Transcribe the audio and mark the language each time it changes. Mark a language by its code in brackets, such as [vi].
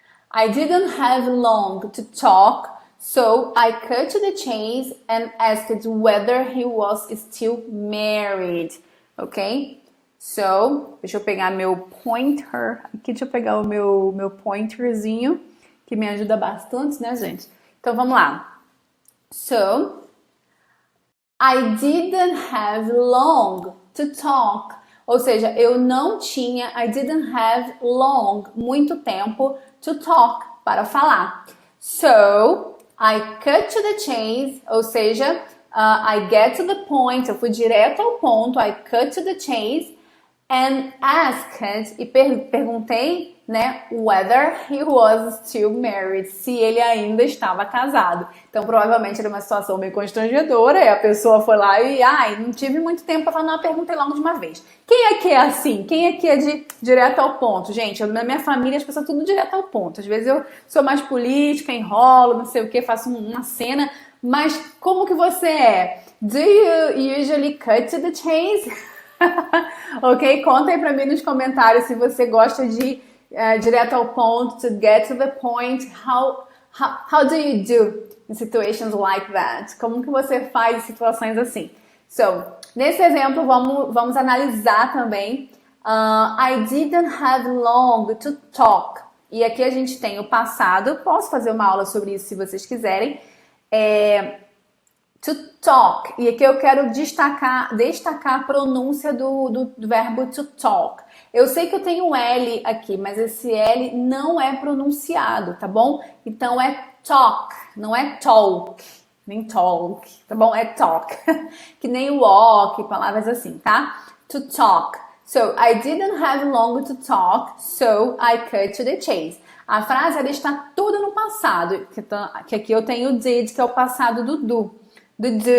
[en] I didn't have long to talk, so I cut to the chase and asked whether he was still married. Ok? [pt] So, deixa eu pegar meu pointer. Aqui, deixa eu pegar o meu pointerzinho, que me ajuda bastante, né, gente? Então, vamos lá. [en] So, I didn't have long to talk. [pt] Ou seja, eu não tinha, [en] I didn't have long, [pt] muito tempo, [en] to talk, [pt] para falar. [en] So, I cut to the chase, [pt] ou seja, [en] I get to the point, [pt] eu fui direto ao ponto, [en] I cut to the chase, and asked, [pt] e perguntei, né, [en] whether he was still married, [pt] se ele ainda estava casado. Então, provavelmente era uma situação meio constrangedora, e a pessoa foi lá e, não tive muito tempo para falar, não, perguntei logo de uma vez. Quem é assim? Quem é que é de direto ao ponto? Gente, na minha família as pessoas tudo direto ao ponto. Às vezes eu sou mais política, enrolo, não sei o que, faço uma cena, mas como que você é? [en] Do you usually cut to the chase? Ok? [pt] Conta aí pra mim nos comentários se você gosta de direto ao ponto, [en] to get to the point. How do you do in situations like that? [pt] Como que você faz em situações assim? So, nesse exemplo, vamos analisar também. [en] I didn't have long to talk. [pt] E aqui a gente tem o passado. Posso fazer uma aula sobre isso se vocês quiserem. To talk. E aqui eu quero destacar a pronúncia do verbo to talk. Eu sei que eu tenho um L aqui, mas esse L não é pronunciado, tá bom? Então é talk, não é talk, nem talk, tá bom? É talk. Que nem walk, palavras assim, tá? [en] To talk. So, I didn't have long to talk, so I cut to the chase. [pt] A frase ela está toda no passado, que aqui eu tenho o did, que é o passado do do. Do.